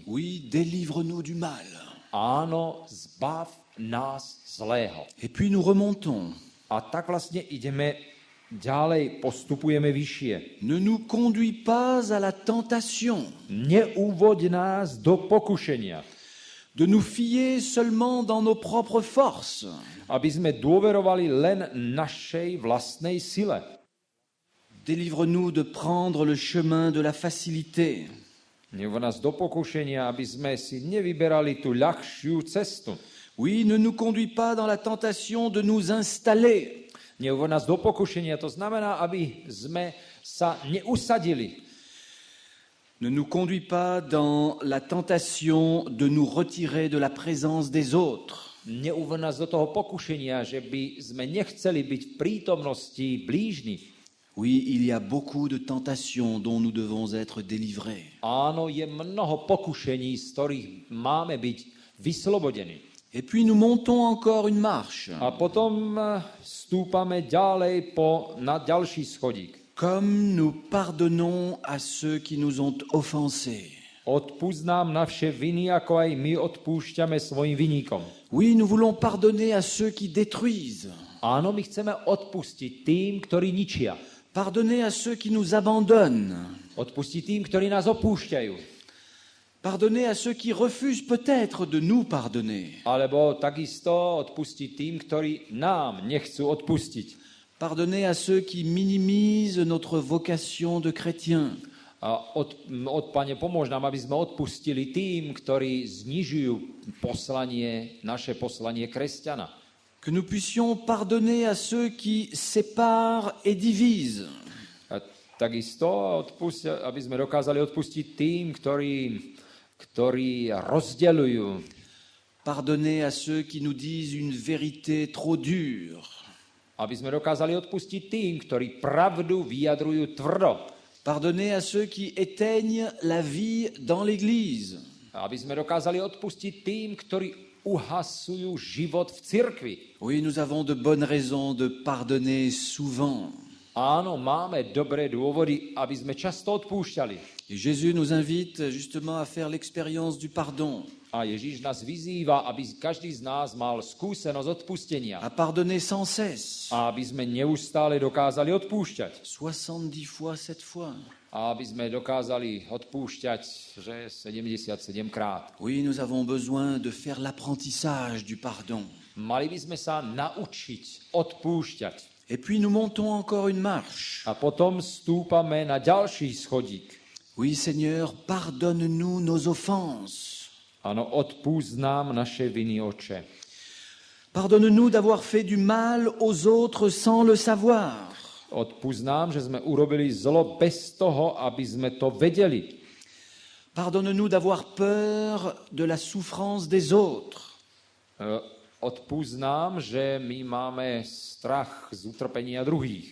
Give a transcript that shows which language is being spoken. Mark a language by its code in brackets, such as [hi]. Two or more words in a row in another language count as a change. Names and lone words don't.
[fr] Oui, délivre-nous du mal. [sk] Áno, zbav nás zlého. [fr] Et puis nous remontons. [sk] A tak vlastne ideme ďalej, postupujeme vyššie. [fr] Ne nous conduis pas à la tentation [sk] Neúvoď nás do pokušenia, [fr] de nous fier seulement dans nos propres forces, [sk] aby sme dôverovali len našej vlastnej sile. [fr] délivre-nous de prendre le chemin de la facilité. [sk] Neuvoď nás do pokušenia, aby sme si nevyberali tú ľahšiu cestu. [fr] Oui, ne nous conduis pas dans la tentation de nous installer, [sk] Neuvoď nás do pokušenia, to znamená, aby sme sa neusadili. [fr] ne nous conduis pas dans la tentation de nous retirer de la présence des autres. [sk] Neuvoď nás do toho pokušenia, že by sme nechceli byť v prítomnosti blížnych. [fr] Oui, il y a beaucoup de tentations dont nous devons être délivrés. [sk] Áno, je mnoho pokušení, z ktorých máme byť vyslobodení. [fr] Et puis nous montons encore une marche. [sk] A potom stúpame ďalej na ďalší schodík. [fr] Comme nous pardonnons à ceux qui nous ont offensés. [sk] Odpusť nám naše viny, ako aj my odpúšťame svojim viníkom. [fr] Oui, nous voulons pardonner à ceux qui détruisent. [sk] Áno, my chceme odpustiť tým, ktorí ničia. [fr] Pardonner à ceux qui nous abandonnent. [sk] Odpustiť tým, ktorí nás opúšťajú. [fr] Pardonner à ceux qui refusent peut-être de nous pardonner. [sk] Alebo takisto odpustiť tým, ktorí nám nechcú odpustiť. [fr] Pardonner à ceux qui minimisent notre vocation de chrétien. [sk] A Pane, pomôž nám, aby sme odpustili tým, ktorí znižujú naše poslanie kresťana. [fr] Que nous puissions pardonner à ceux qui séparent et divisent. [sk] A takisto aby sme dokázali odpustiť tým, ktorí rozdeľujú. [fr] Pardonner à ceux qui nous disent une vérité trop dure. [sk] Aby sme dokázali odpustiť tým, ktorí pravdu vyjadrujú tvrdo. [fr] Pardonner à ceux qui éteignent la vie dans l'Église. [sk] Aby sme dokázali odpustiť tým, ktorí uhasujú život v cirkvi. [fr] Oui, nous avons de bonnes raisons de pardonner souvent. [sk] Áno, máme dobré dôvody, aby sme často odpúšťali. [fr] Et Jésus nous invite justement à faire l'expérience du pardon. [sk] A Ježíš nás vyzýva, aby každý z nás mal skúsenosť odpustenia. [fr] À pardonner sans cesse. [sk] A aby sme neustále dokázali odpúšťať. [fr] 70 fois, 7 fois. [sk] A aby sme dokázali odpúšťať, že 77 krát. [fr] Oui, nous avons besoin de faire l'apprentissage du pardon. [sk] Mali by sme sa naučiť odpúšťať. [fr] Et puis nous montons encore une marche. [sk] A potom stúpame na ďalší schodík. [fr] Oui, Seigneur, pardonne-nous nos offenses. [sk] Áno, odpúsť nám naše viny, Oče. [fr] Pardonne-nous d'avoir fait du mal aux autres sans le savoir. [sk] Odpusť nám, že sme urobili zlo bez toho, aby sme to vedeli. [fr] Pardonne-nous d'avoir peur de la souffrance des autres. [sk] Odpusť nám, že my máme strach z utrpenia druhých.